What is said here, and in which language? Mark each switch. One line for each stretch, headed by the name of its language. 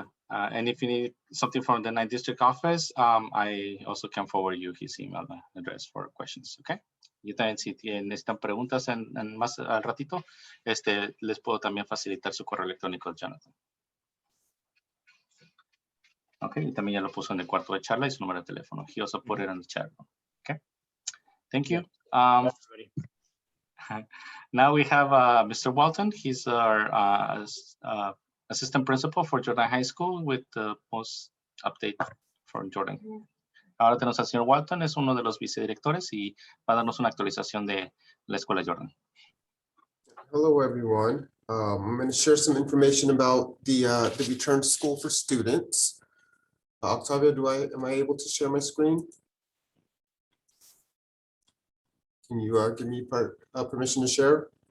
English: And if you need something from the 9th District Office, I also can forward you his email address for questions, okay?
Spanish: Y también si necesitan preguntas en más al ratito, les puedo también facilitar su correo electrónico, Jonathan. Okay, y también ya lo puso en el cuarto de charla y su número de teléfono.
English: He also put it on the chat. Okay, thank you. Now we have Mr. Walton. He's our assistant principal for Jordan High School with the most update for Jordan. Ahora tenemos al señor Walton, es uno de los vicedirectores y va a darnos una actualización de la escuela Jordan. Hello, everyone. I'm going to share some information about the return to school for students. Octavio, am I able to share my screen? Can you give me permission to share?